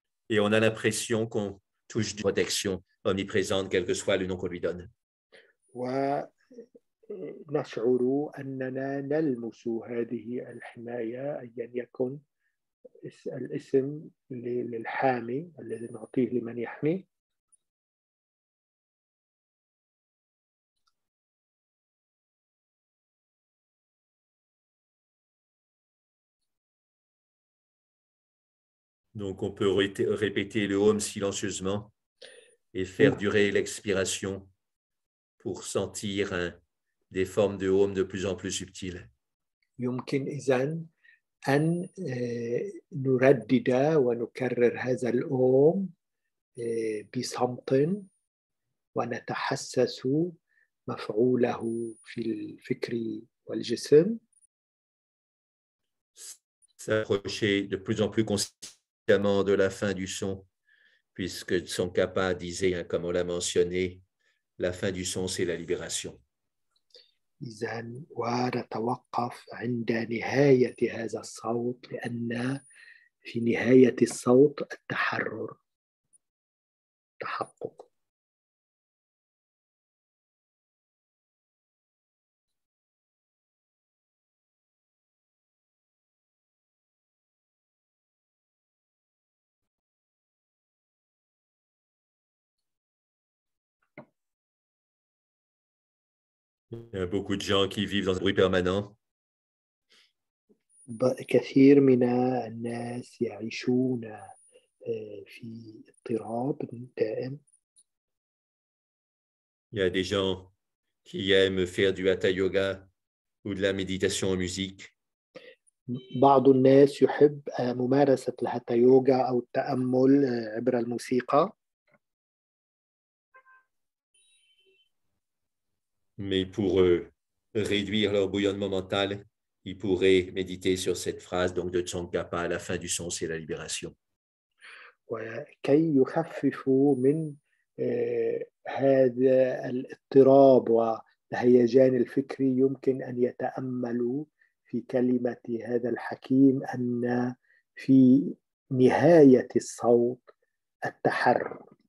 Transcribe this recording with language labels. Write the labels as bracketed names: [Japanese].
[French] Et on a l'impression qu'on touche une protection omniprésente, quel que soit le nom qu'on lui donne. [Arabic] ونشعر أننا نلمس هذه الحماية أيا يكن الاسم للحامي الذي نعطيه لمن يحمي. [French] Donc, on peut répéter le home silencieusement et faire durer l'expiration pour sentir des formes de home de plus en plus subtiles. [Arabic] يمكن إذن أن نردد ونكرر هذا الأوم بصمت ونتحسس مفعوله في الفكر والجسم. [French] S'approcher de plus en plus consciemment de la fin du son, puisque Tsongkhapa disait, comme on l'a mentionné, la fin du son, c'est la libération. [Arabic] إذن ونتوقف عند نهاية هذا الصوت لأن في نهاية الصوت التحرر تحقق. [French] Il y a beaucoup de gens qui vivent dans un bruit permanent. [Arabic] كثير من الناس يعيشون في اضطراب دائم. [French] Il y a des gens qui aiment faire du hatha yoga ou de la méditation en musique. [Arabic] بعض الناس يحب ممارسة الهاتا يوغا أو التأمل عبر الموسيقى. [French] Mais pour réduire leur bouillonnement mental, ils pourraient méditer sur cette phrase donc de Tsongkhapa, à la fin du son, c'est la libération. [Arabic] وكي يخففوا من هذا الاضطراب والهيجان الفكري يمكن أن يتأملوا في كلمة هذا الحكيم أن في نهاية الصوت التحرر.